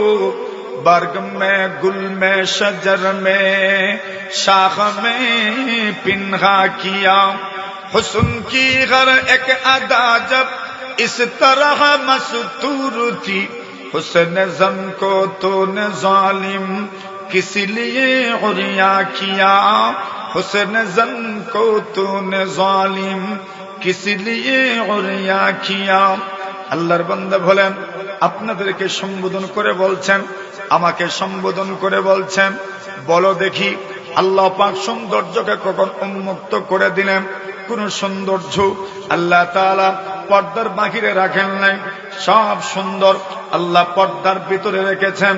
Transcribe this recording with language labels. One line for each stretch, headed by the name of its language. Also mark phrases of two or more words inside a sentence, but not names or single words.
Urdu: برگ میں گل میں شجر میں شاخ میں پنہا کیا، حسن کی ہر ایک ادا جب اس طرح مستور تھی، حسن زن کو تو نے ظالم کس لیے عریا کیا، حسن زن کو تو نے ظالم کس لیے عریا کیا۔
Bangla: আল্লাহর বান্দা বলেন, আপনাদেরকে সম্বোধন করে বলছেন, আমাকে সম্বোধন করে বলছেন, বলো দেখি আল্লাহ পাক সৌন্দর্যকে কখন উন্মুক্ত করে দিলেন? কোন সৌন্দর্য আল্লাহ তাআলা পর্দার বাহিরে রাখেন নাই, সব সুন্দর আল্লাহ পর্দার ভিতরে রেখেছেন।